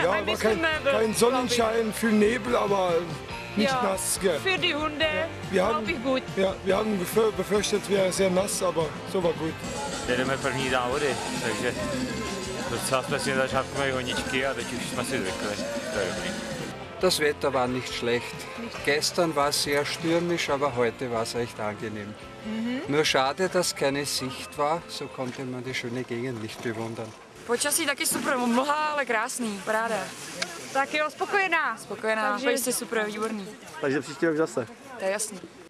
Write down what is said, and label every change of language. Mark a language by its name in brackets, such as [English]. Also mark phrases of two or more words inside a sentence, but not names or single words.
[German] ja, ein war bisschen Nebel, kein Sonnenschein, viel Nebel, aber nicht ja, nass. Gell. Für die Hunde Wir glaube haben, ich gut. ja, wir haben befürchtet, es wäre sehr nass, aber so war gut. [Czech] Jedeme první závody, takže docela jsme si na začátku měli honičky a teď už jsme si zvykli. To je dobrý. [German] Das Wetter war nicht schlecht. Gestern war es sehr stürmisch, aber heute war es echt angenehm. Nur schade, dass keine Sicht war, so konnte man die schöne Gegend nicht bewundern. [Czech] Počasí taky super, mlha, ale krásný, paráda. Tak jo, spokojená. Spokojená, takže jste super, výborný. Takže příští rok zase. To je jasný.